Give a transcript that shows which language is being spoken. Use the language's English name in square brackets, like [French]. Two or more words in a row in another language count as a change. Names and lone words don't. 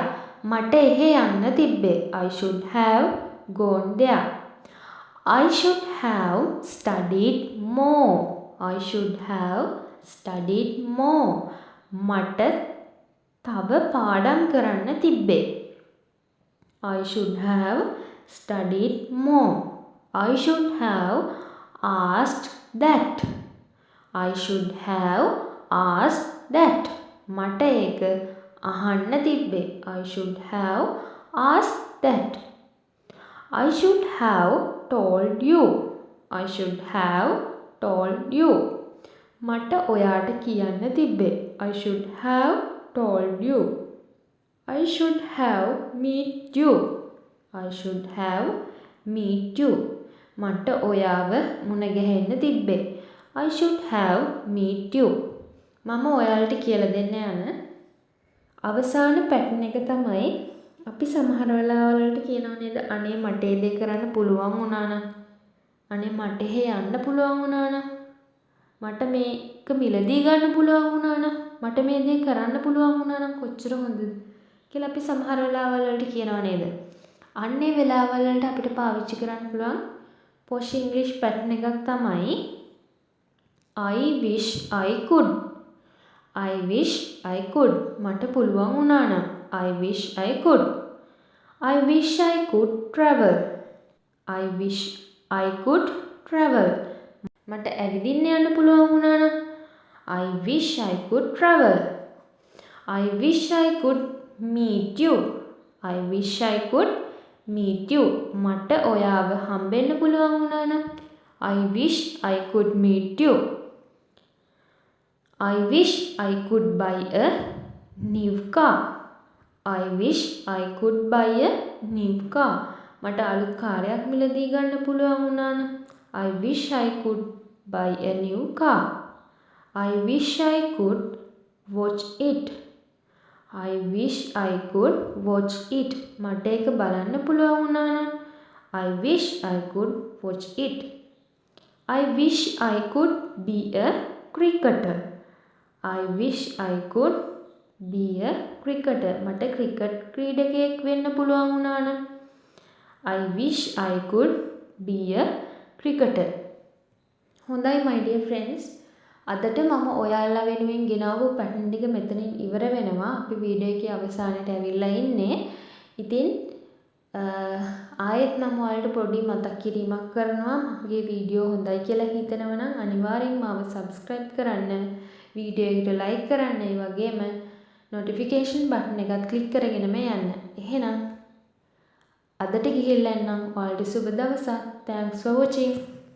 [Sinhala] මට එහෙ යන්න තිබ්බේ. [English] I should have gone there. I should have studied more. I should have studied more. [Sinhala] මට තව පාඩම් කරන්න තිබ්බේ. [English] I should have studied more. I should have asked that. I should have asked that. [Sinhala] මට ඒක අහන්න තිබ්බේ. [English] I should have asked that. I should have told you. I should have told you. [Sinhala] මට ඔයාට කියන්න තිබ්බේ. [English] I should have told you. I should have meet you. I should have meet you. [Sinhala] මට ඔයාව මුණ ගැහෙන්න තිබ්බේ. [English] I should have meet you. [Sinhala] මම ඔයාලට කියලා දෙන්න යන අවසාන පැටර්න් එක තමයි අපි සමහර වෙලාවල් වලට කියනවා නේද අනේ මට ඒ දේ කරන්න පුළුවන් වුණා නම් අනේ මට එහෙ යන්න පුළුවන් වුණා නම් මට මේක මිලදී ගන්න පුළුවන් වුණා නම් මට මේ දේ කරන්න පුළුවන් වුණා නම් කොච්චර හොඳද කියලා අපි සමහර වෙලාවල් වලට කියනවා නේද අන්නේ වෙලාවල් වලට අපිට පාවිච්චි කරන්න පුළුවන් [English] posh English pattern [Sinhala] එකක් තමයි [English] I wish I could. I wish I could. [Sinhala] මට පුළුවන් වුණා නම් [English] I wish I could. I wish I could travel. I wish I could travel. [Sinhala] මට ඇවිදින්න යන්න පුළුවන් වුණා නම් [English] I wish I could travel. I wish I could meet you. I wish I could meet you. [Sinhala] මට ඔයාව හම්බෙන්න පුළුවන් වුණා නම් [English] I wish I could meet you. I wish I could buy a new car. I wish I could buy a new car. [Sinhala] මට අලුත් කාර්යයක් මිලදී ගන්න පුළුවන් වුණා නම් [English] I wish I could buy a new car. I wish I could watch it. I wish I could watch it. [Sinhala] මට ඒක බලන්න පුළුවන් වුණා නම් [English] I wish I could watch it. I wish I could be a cricketer. I wish I could be a cricketer. [Sinhala] මට ක්‍රිකට් ක්‍රීඩකයෙක් වෙන්න පුළුවන් වුණා නම් [English] I wish I could be a cricketer. හොඳයි my dear friends. [Sinhala] අදට මම ඔයාලා වෙනුවෙන් ගෙනාවු පැටර්න් ටික මෙතනින් ඉවර වෙනවා. අපි වීඩියෝ එකේ අවසානයට ඇවිල්ලා ඉන්නේ. ඉතින් ආයෙත් මම ඔයාලට පොඩි මතක් කිරීමක් කරනවා. මගේ වීඩියෝ හොඳයි කියලා හිතනවා නම් අනිවාර්යෙන් මාව subscribe කරන්න. වීඩියෝ එකට like කරන්න. ඒ වගේම [English] notification button [Sinhala] එකත් click කරගෙනම යන්න. එහෙනම් අදට ගිහිල්ලා එන්නම්. ඔයාලට සුබ දවසක්. [English] Thanks for watching.